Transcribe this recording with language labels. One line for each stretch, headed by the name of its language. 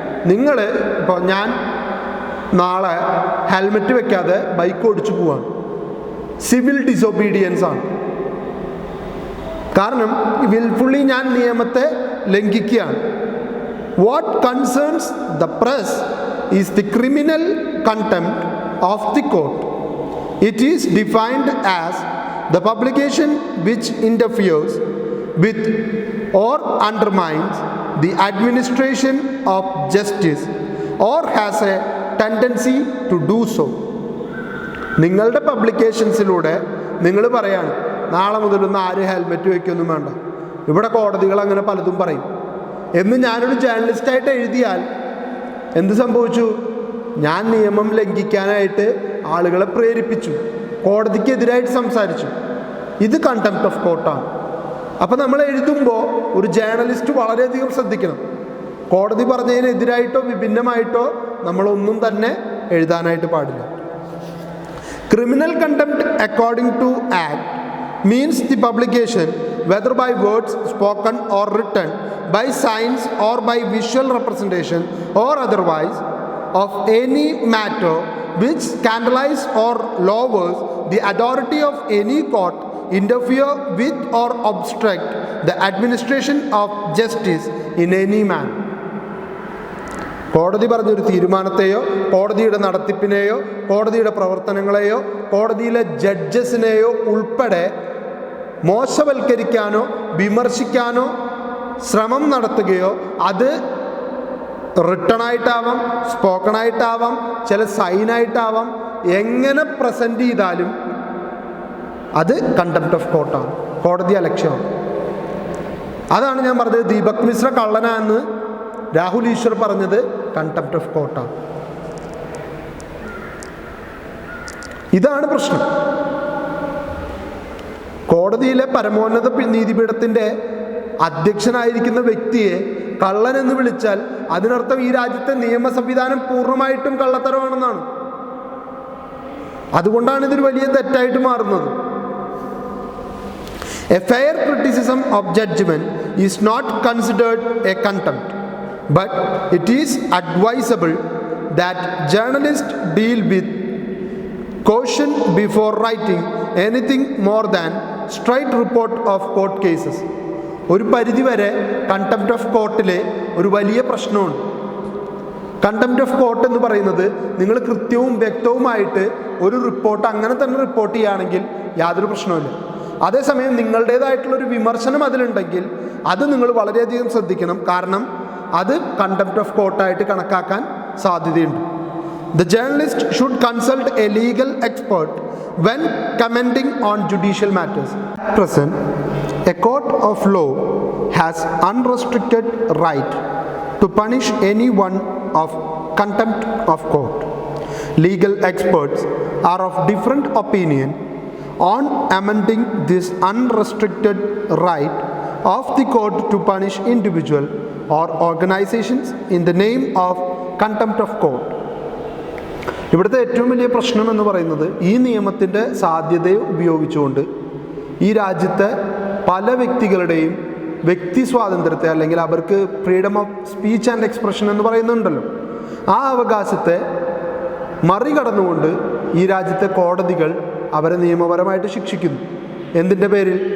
Malayalam: നിങ്ങൾ ഇപ്പോൾ ഞാൻ നാളെ ഹെൽമെറ്റ് വെക്കാതെ ബൈക്ക് ഓടിച്ചു പോവാണ്, സിവിൽ ഡിസൊബീഡിയൻസ് ആണ്. കാരണം വിൽഫുള്ളി ഞാൻ നിയമത്തെ ലംഘിക്കുകയാണ്.
English: What concerns the press is the criminal contempt of the court. It is defined as the publication which interferes with or undermines the administration of justice or has a tendency to do so.
Malayalam: നിങ്ങളുടെ പബ്ലിക്കേഷൻസിലൂടെ നിങ്ങൾ പറയാണ് നാളെ മുതലൊന്നും ആരും helmet വയ്ക്കൊന്നും വേണ്ട, ഇവിടെ കോടതികൾ അങ്ങനെ പലതും പറയും എന്ന് ഞാനൊരു ജേർണലിസ്റ്റായിട്ട് എഴുതിയാൽ എന്ത് സംഭവിച്ചു? ഞാൻ നിയമം ലംഘിക്കാനായിട്ട് ആളുകളെ പ്രേരിപ്പിച്ചു, കോടതിക്കെതിരായിട്ട് സംസാരിച്ചു. ഇത് കണ്ടംപ്റ്റ് ഓഫ് കോർട്ടാണ്. അപ്പം നമ്മൾ എഴുതുമ്പോൾ ഒരു ജേർണലിസ്റ്റ് വളരെയധികം ശ്രദ്ധിക്കണം. കോടതി പറഞ്ഞതിനെതിരായിട്ടോ വിഭിന്നമായിട്ടോ നമ്മളൊന്നും തന്നെ എഴുതാനായിട്ട് പാടില്ല.
English: Criminal contempt according to act means the publication whether by words spoken or written, by signs or by visual representation or otherwise, of any matter which scandalize or lowers the authority of any court, interfere with or obstruct the administration of justice in any manner.
Malayalam: കോടതി പറഞ്ഞൊരു തീരുമാനത്തെയോ കോടതിയുടെ നടത്തിപ്പിനെയോ കോടതിയുടെ പ്രവർത്തനങ്ങളെയോ കോടതിയിലെ ജഡ്ജസിനെയോ ഉൾപ്പെടെ മോശവൽക്കരിക്കാനോ വിമർശിക്കാനോ ശ്രമം നടത്തുകയോ അത് written ആയിട്ടാവാം, spoken ആയിട്ടാവാം, ചില സൈനായിട്ടാവാം. എങ്ങനെ പ്രസൻറ്റ് ചെയ്താലും അത് കണ്ടംപ്റ്റ് ഓഫ് കോർട്ടാണ്, കോടതി അലക്ഷ്യമാണ്. അതാണ് ഞാൻ പറഞ്ഞത്, ദീപക് മിശ്ര കള്ളനാന്ന് രാഹുൽ ഈശ്വർ പറഞ്ഞത് കണ്ടംപ്റ്റ് ഓഫ് കോർട്ടാണ്. ഇതാണ് പ്രശ്നം. കോടതിയിലെ പരമോന്നത നീതിപീഠത്തിൻ്റെ അധ്യക്ഷനായിരിക്കുന്ന വ്യക്തിയെ കള്ളൻ എന്ന് വിളിച്ചാൽ അതിനർത്ഥം ഈ രാജ്യത്തെ നിയമ സംവിധാനം പൂർണ്ണമായിട്ടും കള്ളത്തരമാണെന്നാണ്. അതുകൊണ്ടാണ് ഇതൊരു വലിയ തെറ്റായിട്ട് മാറുന്നത്.
English: A fair criticism of judgment is not considered a contempt, but it is advisable that journalists deal with caution before writing anything more than straight report of court cases.
Malayalam: ഒരു പരിധിവരെ കണ്ടംപ്റ്റ് ഓഫ് കോർട്ടിലെ ഒരു വലിയ പ്രശ്നമുണ്ട്. Contempt of court എന്ന് പറയുന്നത് നിങ്ങൾ കൃത്യവും വ്യക്തവുമായിട്ട് ഒരു റിപ്പോർട്ട് അങ്ങനെ തന്നെ റിപ്പോർട്ട് ചെയ്യുകയാണെങ്കിൽ യാതൊരു പ്രശ്നവുമില്ല. അതേസമയം നിങ്ങളുടേതായിട്ടുള്ളൊരു വിമർശനം അതിലുണ്ടെങ്കിൽ അത് നിങ്ങൾ വളരെയധികം ശ്രദ്ധിക്കണം. കാരണം അത് കണ്ടംപ്റ്റ് ഓഫ് കോർട്ടായിട്ട് കണക്കാക്കാൻ സാധ്യതയുണ്ട്.
English: The journalist should consult a legal expert when commenting on judicial matters. At present, a court of law has unrestricted right to punish anyone of contempt of court. Legal experts are of different opinion on amending this unrestricted right of the court to punish individual or organizations in the name of contempt of court.
Malayalam: ഇവിടുത്തെ ഏറ്റവും വലിയ പ്രശ്നം എന്ന് പറയുന്നത് ഈ നിയമത്തിൻ്റെ സാധ്യതയെ ഉപയോഗിച്ചുകൊണ്ട് ഈ രാജ്യത്തെ പല വ്യക്തികളുടെയും വ്യക്തി സ്വാതന്ത്ര്യത്തെ, അല്ലെങ്കിൽ അവർക്ക് freedom of speech and expression എന്ന് പറയുന്നുണ്ടല്ലോ, ആ അവകാശത്തെ മറികടന്നുകൊണ്ട് ഈ രാജ്യത്തെ കോടതികൾ അവരെ നിയമപരമായിട്ട് ശിക്ഷിക്കുന്നു. എന്തിൻ്റെ പേരിൽ?